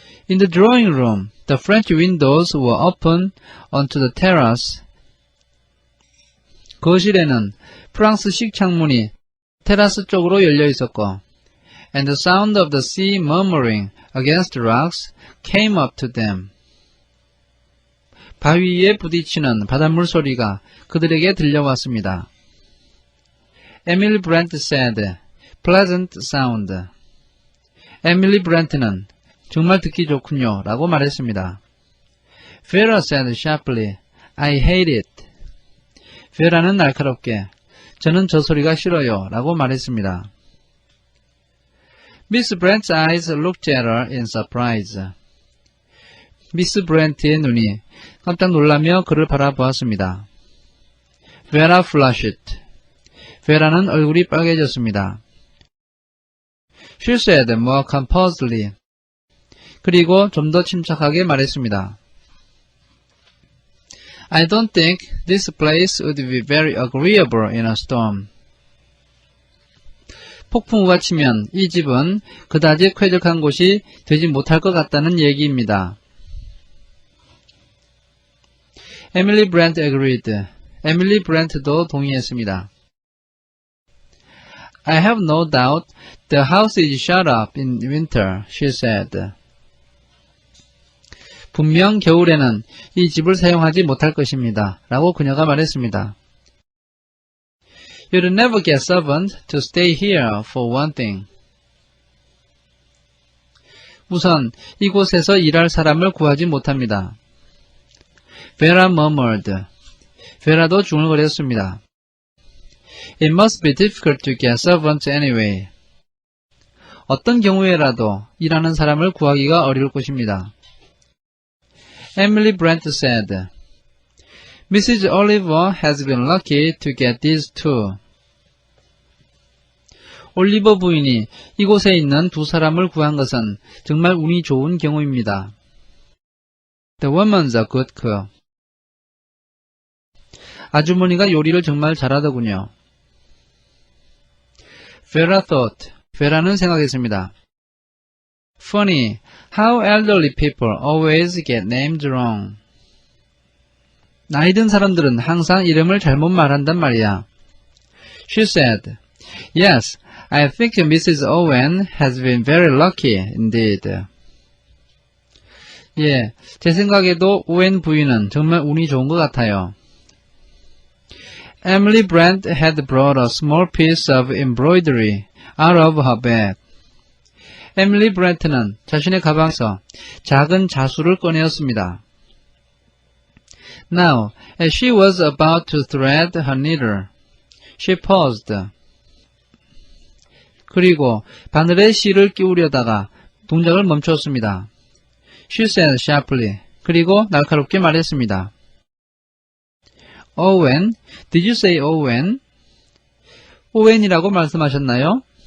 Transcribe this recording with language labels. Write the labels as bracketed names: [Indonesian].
[English] In the drawing room, the French windows were open onto the terrace. [Korean] 거실에는 프랑스식 창문이 테라스 쪽으로 열려 있었고, [English] and the sound of the sea murmuring against the rocks came up to them. [Korean] 바위에 부딪히는 바닷물 소리가 그들에게 들려왔습니다. [English] Emily Brent said, pleasant sound. [Korean] 에밀리 브렌트는 정말 듣기 좋군요 라고 말했습니다. [English] Vera said sharply, I hate it. [Korean] 베라는 날카롭게 저는 저 소리가 싫어요 라고 말했습니다. [English] Miss Brent's eyes looked at her in surprise. [Korean] 미스 브렌트의 눈이 깜짝 놀라며 그를 바라보았습니다. [English] Vera flushed. [Korean] 베라는 얼굴이 빨개졌습니다. [English] She said more composedly. [Korean] 그리고 좀 더 침착하게 말했습니다. [English] I don't think this place would be very agreeable in a storm. [Korean] 폭풍우가 치면 이 집은 그다지 쾌적한 곳이 되지 못할 것 같다는 얘기입니다. [English] Emily Brent agreed. [Korean] 에밀리 브렌트도 동의했습니다. [English] I have no doubt the house is shut up in winter, she said. [Korean] 분명 겨울에는 이 집을 사용하지 못할 것입니다. 라고 그녀가 말했습니다. [English] You'll never get servant to stay here for one thing. [Korean] 우선 이곳에서 일할 사람을 구하지 못합니다. [English] Vera murmured. [Korean] 베라도 중얼거렸습니다. [English] It must be difficult to get servants anyway. [Korean] 어떤 경우에라도 일하는 사람을 구하기가 어려울 것입니다. [English] Emily Brent said, Mrs. Oliver has been lucky to get these two. [Korean] 올리버 부인이 이곳에 있는 두 사람을 구한 것은 정말 운이 좋은 경우입니다. [English] The woman's a good cook. [Korean] 아주머니가 요리를 정말 잘하더군요. [English] Vera thought. [Korean] 베라는 생각했습니다. [English] Funny, how elderly people always get names wrong. [Korean] 나이 든 사람들은 항상 이름을 잘못 말한단 말이야. [English] She said, Yes, I think Mrs. Owen has been very lucky indeed. [Korean] 예, 제 생각에도 오웬 부인은 정말 운이 좋은 것 같아요. [English] Emily Brent had brought a small piece of embroidery out of her bag. [Korean] 에밀리 브렌트는 자신의 가방에서 작은 자수를 꺼내었습니다. [English] Now, as she was about to thread her needle, she paused. [Korean] 그리고 바늘에 실을 끼우려다가 동작을 멈췄습니다. [English] She said sharply. [Korean] 그리고 날카롭게 말했습니다. [English] Owen? Did you say Owen? [Korean] 오웬이라고 말씀하셨나요?